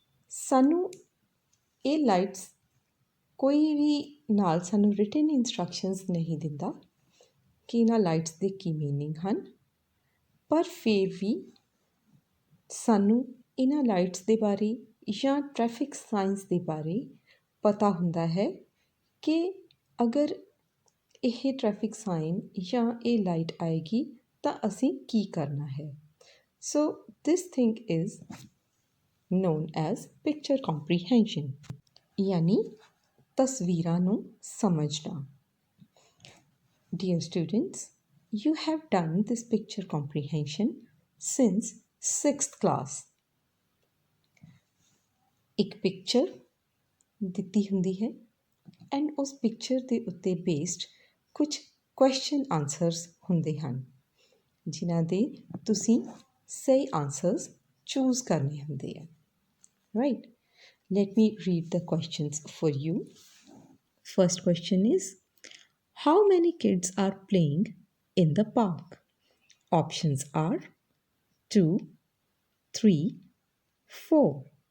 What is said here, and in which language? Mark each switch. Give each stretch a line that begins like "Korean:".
Punjabi: ਸਾਨੂੰ ਇਹ ਲਾਈਟਸ ਕੋਈ ਵੀ ਨਾਲ ਸਾਨੂੰ ਰਿਟਨ ਇੰਸਟਰਕਸ਼ਨਸ ਨਹੀਂ ਦਿੰਦਾ ਕਿ ਇਹਨਾਂ ਲਾਈਟਸ ਦੇ ਕੀ ਮੀਨਿੰਗ ਹਨ, ਪਰ ਫਿਰ ਵੀ ਸਾਨੂੰ ਇਹਨਾਂ ਲਾਈਟਸ ਦੇ ਬਾਰੇ ਜਾਂ ਟ੍ਰੈਫਿਕ ਸਾਇੰਸ ਦੇ ਬਾਰੇ ਪਤਾ ਹੁੰਦਾ ਹੈ ਕਿ ਅਗਰ ਇਹ ਟ੍ਰੈਫਿਕ ਸਾਈਨ ਜਾਂ ਇਹ ਲਾਈਟ ਆਏਗੀ ਤਾਂ ਅਸੀਂ ਕੀ ਕਰਨਾ ਹੈ।
English: so this thing is known as picture comprehension,
Punjabi: यानी तस्वीरां ਨੂੰ ਸਮਝਣਾ।
English: Dear students, you have done this picture comprehension since 6th class.
Punjabi: ਇੱਕ ਪਿਕਚਰ ਦਿੱਤੀ ਹੁੰਦੀ ਹੈ ਐਂਡ ਉਸ ਪਿਕਚਰ ਦੇ ਉੱਤੇ ਬੇਸਡ ਕੁਝ ਕੁਐਸਚਨ ਆਨਸਰਸ ਹੁੰਦੇ ਹਨ ਜਿਨ੍ਹਾਂ ਦੇ ਤੁਸੀਂ ਸਹੀ ਆਨਸਰਸ ਚੂਜ਼ ਕਰਨੇ ਹੁੰਦੇ ਆ।
English: Right? Let me read the questions for you. First question is, how many kids are playing in the park? Options are 2, 3, 4.